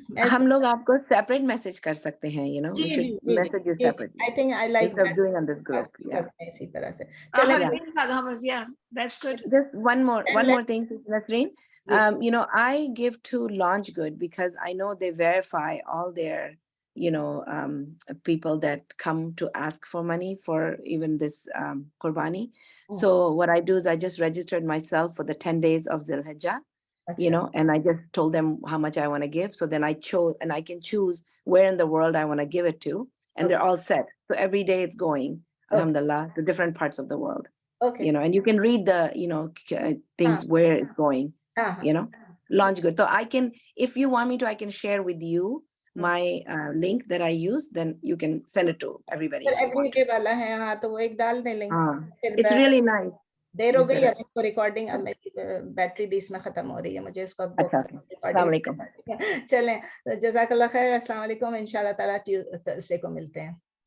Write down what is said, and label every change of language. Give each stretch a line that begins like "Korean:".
Hindi: हम लोग आपको सेपरेट मैसेज कर सकते हैं,
English: you know. We should message you separately. I think I like Instead of that. doing on this group. Yeah.
Hindi: इसी तरह से.
English: Yeah, that's good. Just one more thing, Nasreen. You know, I give to Launch Good because I know they verify all their, you know, people that come to ask for money for even this Qurbani. So what I do is I just registered myself for the 10 days of Zilhijjah, you know, and I just told them how much I want to give. So then I chose, and I can choose where in the world I want to give it to, and they're all set. So every day it's going, alhamdulillah, to different parts of the world. Okay. You know, and you can read the, you know, things where it's going. You know, Launch Good. So I can, if you want me to, I can share with you my link that I use. Then you can send it to everybody.
Hindi: Everyday वाला है, हाँ, तो वो एक डाल दें link.
English: It's really nice.
Hindi: देर हो गई, अब इसको रिकॉर्डिंग, अब मेरी बैटरी भी इसमें खत्म हो रही है, मुझे इसको अब अस्सलाम वालेकुम. चलें, जज़ाकल्लाह खैर. अस्सलाम वालेकुम. इंशाल्लाह ताला थर्सडे को मिलते हैं.